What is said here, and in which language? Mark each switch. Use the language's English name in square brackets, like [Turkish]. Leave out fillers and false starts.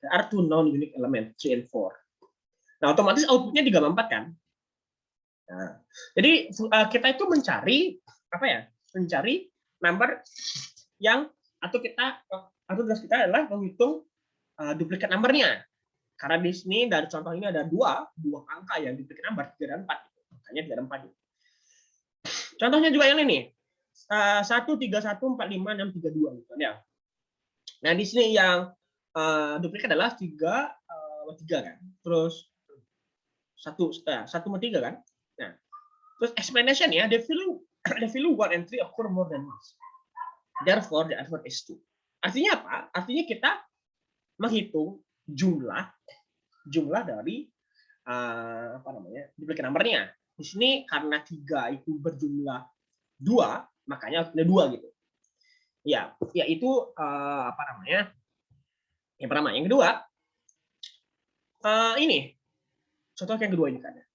[English] There are two non-unique element 3 and 4. [Indonesian] Nah, otomatis outputnya 3 dan 4 kan. Nah, jadi kita itu mencari apa ya? Mencari number yang atau tugas kita adalah menghitung duplikat numbernya. Karena di sini dari contoh ini ada dua angka yang duplikat number 3 dan 4. Makanya 3 dan 4. Contohnya juga yang ini. 1, 3, 1, 4, 5, 6, 3, 2 gitu ya. Nah, di sini yang duplikat adalah 3, 3 kan. Terus 1 sama 3 kan. Nah, terus [English] explanation ya, the value 1 and 3 occur more than once. Therefore, the answer is 2. [Indonesian] Artinya apa? Artinya kita menghitung jumlah dari apa namanya? Duplikat numbernya. Di sini karena 3 itu berjumlah 2, makanya ada 2 gitu. Ya, yaitu apa namanya? Yang pertama, yang kedua ini. Contoh yang kedua ini kan.